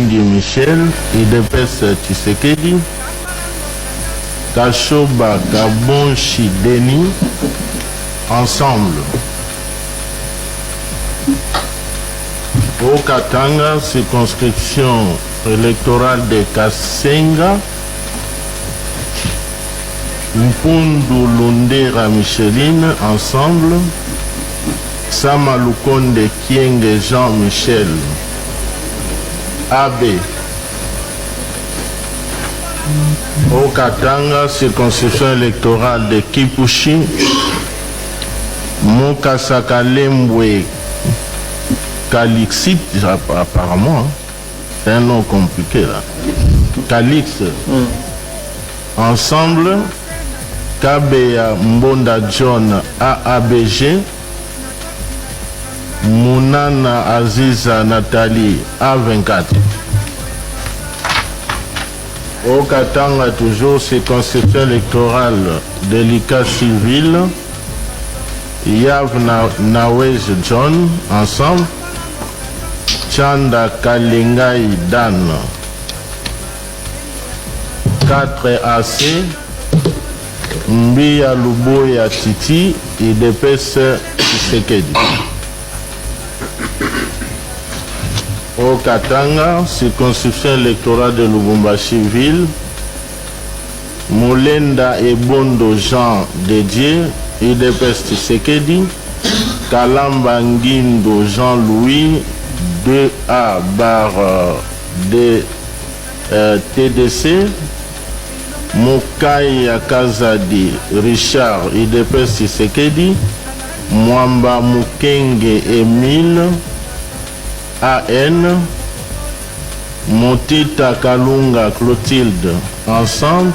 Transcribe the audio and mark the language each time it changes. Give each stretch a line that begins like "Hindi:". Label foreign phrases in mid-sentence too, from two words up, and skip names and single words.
French: Michel, IDPS Tshisekedi, Kashoba Gabonchi Denis, ensemble. Au Katanga, circonscription électorale de Kasenga, Mpundu Lundera Micheline, ensemble. Samalukonde Kienge Jean-Michel, AB. Au Katanga, circonscription électorale de Kipushi, Mokasaka Lembwe Calixite, apparemment, c'est un nom compliqué là. Calix. Ensemble, Kabea Mbonda John AABG, Mounana Aziza Nathalie A24. Au Katanga, toujours circonscription électorale de l'ICA civil, Yav Nawez John, ensemble. Chanda Kalingai Dan, 4 AC, Mbia Luboya Titi, IDPS Tshisekedi. Au Katanga, circonscription électorale de Lubumbashi-Ville, Moulenda Ebondo Jean Dédié, IDPS Tshisekedi. Kalamba Ngindo Jean-Louis, 2A barre de TDC. Mokai Kazadi Richard, IDPS Tshisekedi. Mwamba Mukenge Emile, AN. Motita Kalunga Clotilde, ensemble.